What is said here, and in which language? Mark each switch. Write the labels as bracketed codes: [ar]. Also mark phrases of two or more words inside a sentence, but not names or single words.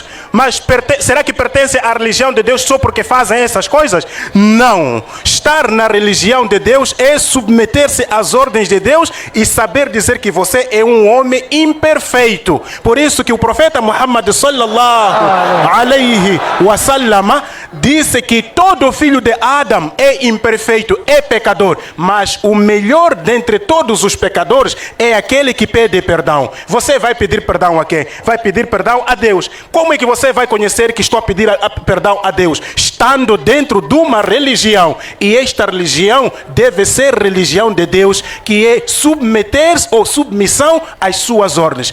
[pt] Mas será que pertence à religião de Deus só porque fazem essas coisas? Não. Estar na religião de Deus é submeter-se às ordens de Deus e saber dizer que você é um homem imperfeito. Por isso que o profeta Muhammad [ar] صلى الله عليه وسلم [pt] disse que todo filho de Adão é imperfeito, é pecador, mas o melhor dentre todos os pecadores é aquele que pede perdão. Você vai pedir perdão a quem? Vai pedir perdão a Deus. Como é que você vai conhecer que estou a pedir perdão a Deus? Estando dentro de uma religião, e esta religião deve ser religião de Deus, que é submeter-se ou submissão às suas ordens.